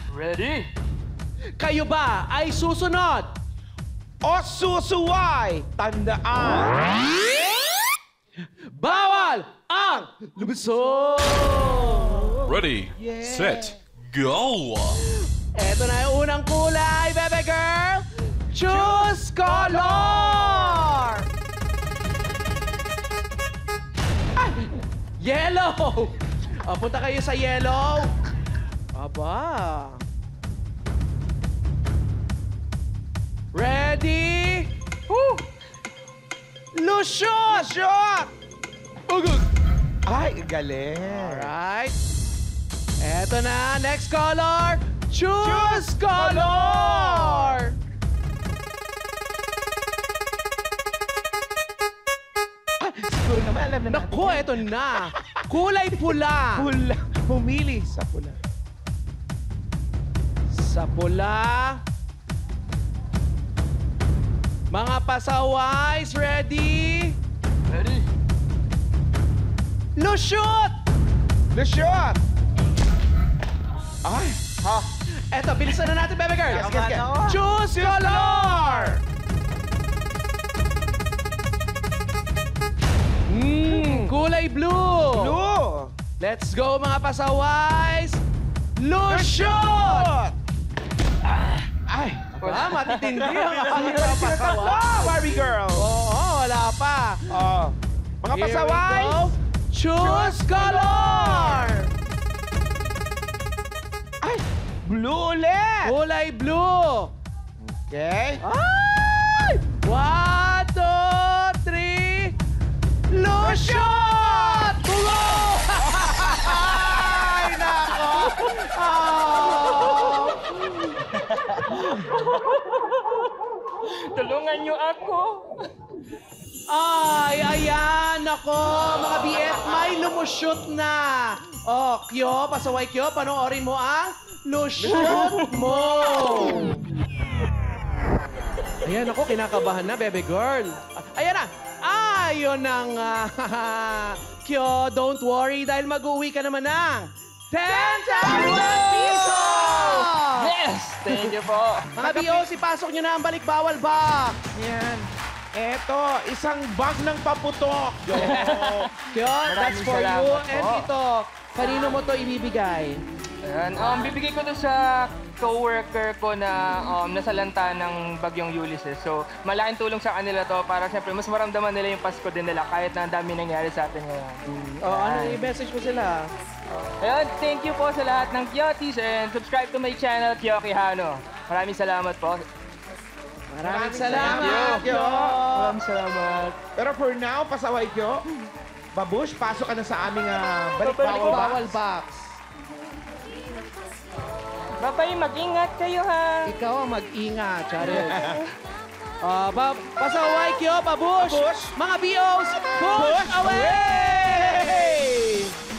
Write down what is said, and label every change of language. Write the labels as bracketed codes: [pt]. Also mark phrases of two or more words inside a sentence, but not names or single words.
[tl] Ready? Kayo ba ay susunod? O susuway! Tandaan! Bawal ang lumusot! [en] Ready, set, go! [tl] Eto na yung unang kulay, [en] baby girl! Choose color! Ay! Yellow! [tl] O, punta kayo sa yellow. Aba. [en] Ready? Woo! [tl] Lusyon! Shot! Ay, galing. Alright. Eto na, [en] next color. Choose color! [tl] Siguro naman alam na natin. Naku, eto na. Kulay pula. Pula. Pumili sa pula. Sa pula. Mga pasaways, ready? [en] Ready. [tl] Lusyon! Lusyon! Ay! Ha? Eto, bilisan na natin, [en] baby girl. Yes. Choose color! [tl] Kulay blue. [en] Blue! Let's go, [tl] mga pasaways. Lusyon! Ay! Ah, matitindi ang aking mga pasaway. [en] Wow, Barbie girl! [tl] Oo, wala pa. Oh. Mga [en] Here we [tl] pasaway! [en] go. Choose color! [tl] Ay! Blue ulit! Kulay blue. [en] Okay. [tl] Ay! 1, 2, 3. Lusyon! Bungo! Ay, nako! Oh. Tulungan niyo ako. Ay, ayan, nako, mga BF, may lumushoot na. Oh, Kyo, pasaway Kyo, panoorin mo ang lushoot mo. Ayan, ako, kinakabahan na, [en] baby girl. [tl] Ayan na. Ayun na nga. Kyo, [en] don't worry [tl] dahil mag-uwi ka naman ng 10,000 pesos! [en] Yes! Thank you po. [tl] Mga BOC, pasok nyo na ang balik bawal box. Yan. Eto, isang bag ng paputok. [en] Kyo, that's for you. [tl] salamat [en] And [tl] po. ito, kanino mo to ibibigay? Ayan, bibigay ko to sa coworker ko na nasalanta ng bagyong Ulysses. So, malaking tulong sa kanila to para siyempre mas maramdaman nila yung Pasko din nila kahit na ang dami nangyari sa atin ngayon. Oh, ano i-message mo sila? Ayan, [en] thank you [tl] po sa lahat ng Kyotis [en] and subscribe to my channel, Kyo Quijano. [tl] Maraming salamat po. Maraming salamat, Kyo! Maraming salamat. [en] Pero for now, [tl] pasaway Kyo. Babush, pasok ka na sa aming balik Bawal box. Bye-bye, mag-ingat kayo ha. Ikaw ang mag-ingat, Charis. Pasaway, Kyo, pabush! Mga BOs, [en] push away!